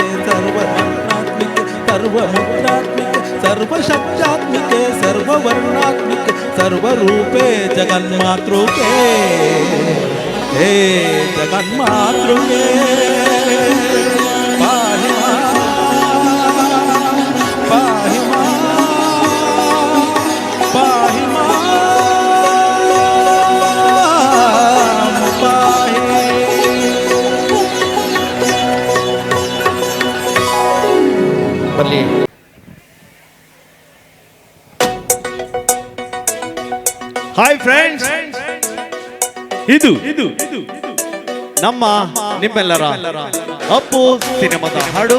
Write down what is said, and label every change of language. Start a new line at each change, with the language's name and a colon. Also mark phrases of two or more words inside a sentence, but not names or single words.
Sanskrit: सर्वमन्त्रात्मिके सर्वमुद्रात्मिके सर्वशब्दात्मिके सर्ववर्णात्मिके सर्वरूपे जगन्मातृके हे जगन्मातृके पाहि मां, पाहि मां, पाहि मां, पाहि.
Kannada: ಬರಲಿ.
English: Hi friends,
Kannada: ಇದು ನಮ್ಮ ನಿಮ್ಮೆಲ್ಲರ ಅಪ್ಪು ಸಿನಿಮಾದ ಹಾಡು.